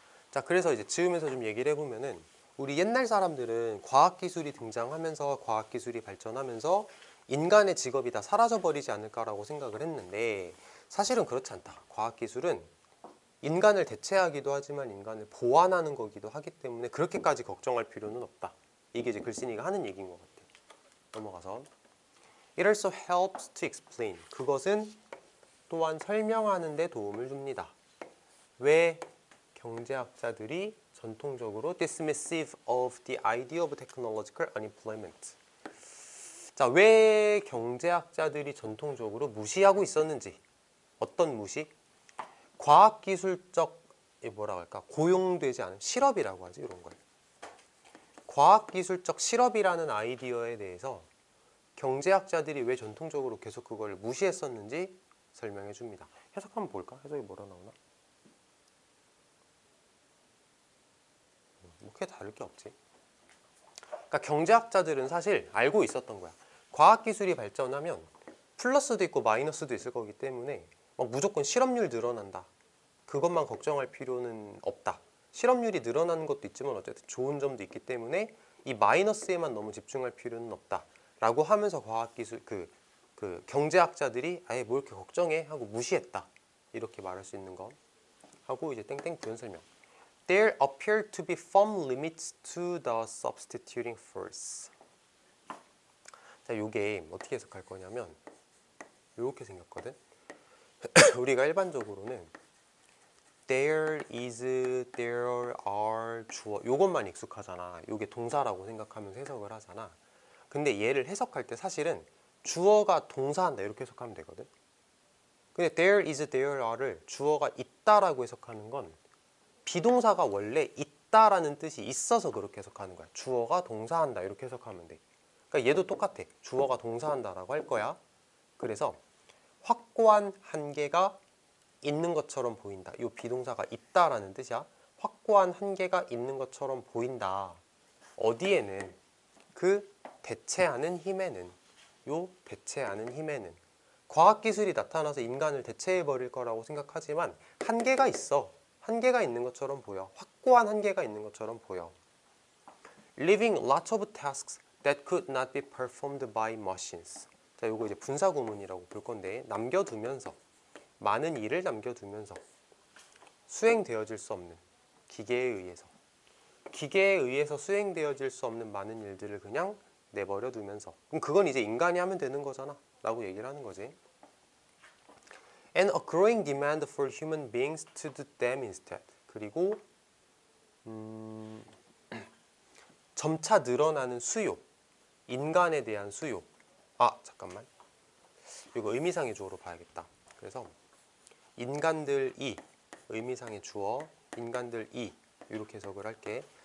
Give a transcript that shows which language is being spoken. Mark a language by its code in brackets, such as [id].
[ko] 자, 그래서 이제 즈음에서 좀 얘기를 해보면은 우리 옛날 사람들은 과학기술이 등장하면서 과학기술이 발전하면서 인간의 직업이 다 사라져버리지 않을까라고 생각을 했는데 사실은 그렇지 않다. 과학기술은 인간을 대체하기도 하지만 인간을 보완하는 거기도 하기 때문에 그렇게까지 걱정할 필요는 없다. 이게 이제 글쓴이가 하는 얘기인 것 같아. [en] 넘어가서 It also helps to explain. [ko] 그것은 또한 설명하는 데 도움을 줍니다. 왜 경제학자들이 전통적으로 [en] dismissive of the idea of technological unemployment. [ko] 자, 왜 경제학자들이 전통적으로 무시하고 있었는지. 어떤 무시? 과학기술적 뭐라고 할까? 고용되지 않은 실업이라고 하지, 이런 걸. 과학기술적 실업이라는 아이디어에 대해서 경제학자들이 왜 전통적으로 계속 그걸 무시했었는지 설명해 줍니다. 해석 한번 볼까? 해석이 뭐라 나오나? 뭐 크게 다를 게 없지. 그러니까 경제학자들은 사실 알고 있었던 거야. 과학기술이 발전하면 플러스도 있고 마이너스도 있을 거기 때문에 막 무조건 실업률 늘어난다. 그것만 걱정할 필요는 없다. 실업률이 늘어나는 것도 있지만 어쨌든 좋은 점도 있기 때문에 이 마이너스에만 너무 집중할 필요는 없다. 라고 하면서 과학기술 그 경제학자들이 아예 뭘 이렇게 걱정해 하고 무시했다. 이렇게 말할 수 있는 거. 하고 이제 땡땡 부연 설명. [en] There appear to be firm limits to the substituting force. [ko] 자, 요게 어떻게 해석할 거냐면 이렇게 생겼거든. 우리가 일반적으로는 there is, there are, 주어 요것만 익숙하잖아. 요게 동사라고 생각하면서 해석을 하잖아. 근데 얘를 해석할 때 사실은 주어가 동사한다 이렇게 해석하면 되거든. 근데 there is, there are를 주어가 있다라고 해석하는 건 비동사가 원래 있다라는 뜻이 있어서 그렇게 해석하는 거야. 주어가 동사한다 이렇게 해석하면 돼. 그러니까 얘도 똑같아. 주어가 동사한다라고 할 거야. 그래서 확고한 한계가 있는 것처럼 보인다. 이 비동사가 있다라는 뜻이야. 확고한 한계가 있는 것처럼 보인다. 어디에는? 그 대체하는 힘에는. 요 대체하는 힘에는. 과학기술이 나타나서 인간을 대체해버릴 거라고 생각하지만 한계가 있어. 한계가 있는 것처럼 보여. 확고한 한계가 있는 것처럼 보여. [en] Leaving lots of tasks that could not be performed by machines. [ko] 자, 요거 이제 분사 구문이라고 볼 건데 남겨두면서 많은 일을 남겨두면서 수행되어질 수 없는 기계에 의해서 수행되어질 수 없는 많은 일들을 그냥 내버려 두면서. 그럼 그건 이제 인간이 하면 되는 거잖아 라고 얘기를 하는 거지. [en] And a growing demand for human beings to do them instead. [ko] 그리고 점차 늘어나는 수요, 인간에 대한 수요. 잠깐만, 이거 의미상의 주어로 봐야겠다. 그래서 인간들이, 의미상의 주어 인간들이, 이렇게 해석을 할게.